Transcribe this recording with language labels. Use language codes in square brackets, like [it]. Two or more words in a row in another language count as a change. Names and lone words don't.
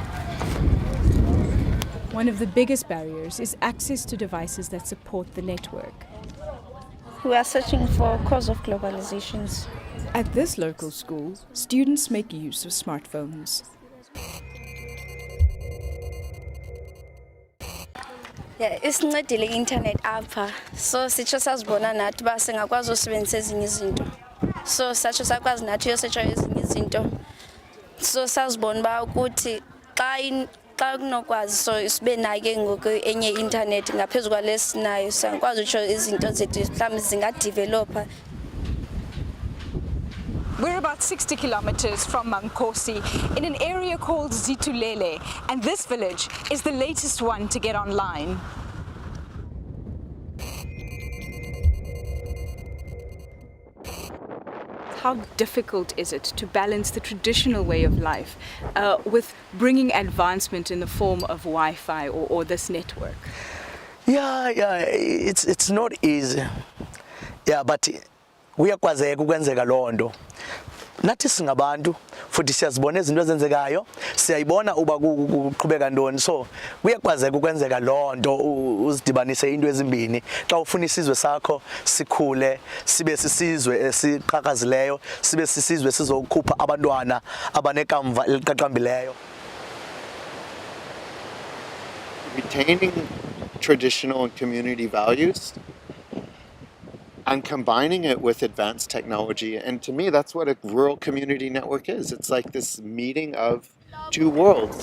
[en] One of the biggest barriers is access to devices that support the network. We are searching for cause of globalizations. At this local school, students make use of smartphones. [xh] Yeah, isincedile i-internet apha. So sitsho sazibona nathi uba singakwazi usebenzisa ezinye izinto. So satsho sakwazi nathi uyosetsha ezinye izinto. So sazibona uba ukuthi xa kunokwazi so sibe nayo ke ngoku enye i-internet ngaphezu kwalesinayo singakwazi utsho izinto zethu mhlawumbi zingadevelopha. [en] We're about 60 kilometers from Mankosi in an area called Zitulele, and this village is the latest one to get online. How difficult is it to balance the traditional way of life with bringing advancement in the form of Wi-Fi or this network? Yeah, it's not easy. [xh] Yeah, but kuyakwazeka ukwenzeka lonto. Nathi singabantu futhi siyazibona izinto ezenzekayo, siyayibona uba kuqhubeka ntoni. So kuyakwazeka ukwenzeka lonto uzidibanise into ezimbini. Xa ufuna isizwe sakho sikhule, sibe sisizwe esiqhakazileyo, sibe sisizwe sizokhupha abantwana abanekamva eliqaqambileyo. [en] Retaining traditional and community values and combining it with advanced technology. And to me, that's what a rural community network is. It's like this meeting of two worlds.